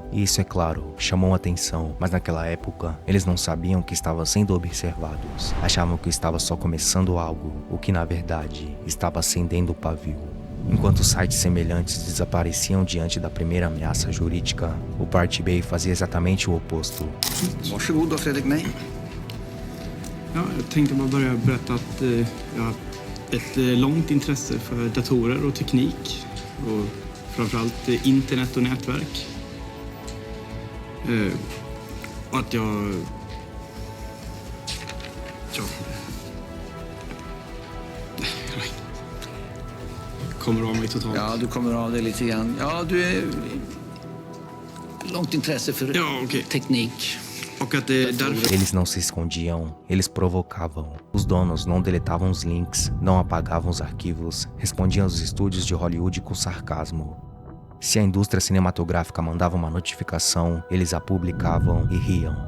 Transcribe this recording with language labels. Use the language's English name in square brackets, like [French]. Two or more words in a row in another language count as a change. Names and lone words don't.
[Portuguese] E isso, é claro, chamou atenção, mas naquela época, eles não sabiam que estavam sendo observados. Achavam que estava só começando algo, o que na verdade estava acendendo o pavio. Enquanto sites semelhantes desapareciam diante da primeira ameaça jurídica, o Pirate Bay fazia exatamente o oposto. [Swedish] Varsågod då, Fredrik. Nej. Ja, jag tänkte bara börja berätta att jag har ett långt intresse för datorer och teknik, och framförallt internet och nätverk. Och att jag kommer av mig totalt. Ja, du kommer av dig lite grann. Ja, du är långt intresse för teknik. [Portuguese] Eles não se escondiam, eles provocavam. Os donos não deletavam os links, não apagavam os arquivos, respondiam aos estúdios de Hollywood com sarcasmo. Se a indústria cinematográfica mandava uma notificação, eles a publicavam e riam.